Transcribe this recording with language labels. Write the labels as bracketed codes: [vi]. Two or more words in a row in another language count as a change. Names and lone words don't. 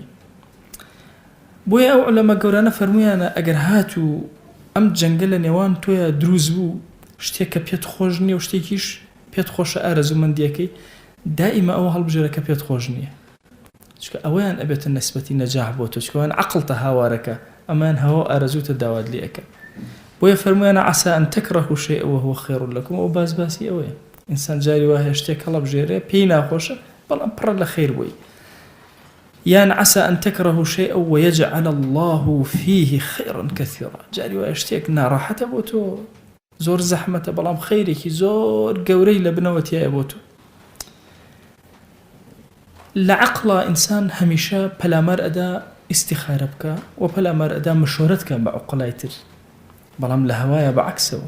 [ckb] بۆیە ئەو عولەما گەورانە فەرموویانە ئەگەر هات و ئەم جەنگە لە نێوان تۆیە دروست بوو، شتێک کە پێت خۆش نییە و شتێکیش پێت خۆشە ئارەزومەندیەکەی، دائیمە ئەوە هەڵبژێرە کە پێت خۆش نییە، چونکە ئەوەیان ئەبێتە نەسبەتی نەجاح بۆ تۆ، چونکە ئەوان عەقڵتە هاوارەکە، ئەمان هەوا ئارەزوتە داوات لێ ئەکە. بۆیە فەرموویانە [ar] عەسا ئەن تەکرەهوا شەیئا وهو خەیڕ لەکم، [ckb] ئەو باسی ئەوەیە ئینسان جاری وایە شتێک هەڵبژێرێ پێی ناخۆشە بەڵام پڕە لە خەیر بووی، یان [ar] عەسا ئەن تەکرەهوا شەیئا ويجعل الله فيه خەیڕا کەثیرا، [ckb] جاری وایە شتێک ناڕەحەتە بۆ تۆ، زۆر زەحمەتە بەڵام خەیرێکی زۆر گەورەی لە بنەوەتیایە بۆ تۆ. لە عەقڵە ئینسان هەمیشە پەلامار ئەدا ئیستیخارە بکە و پەلامار ئەدا مشۆرەت کە بە عوقڵای تر، بەڵام لە هەوایە بەعەکسەوە.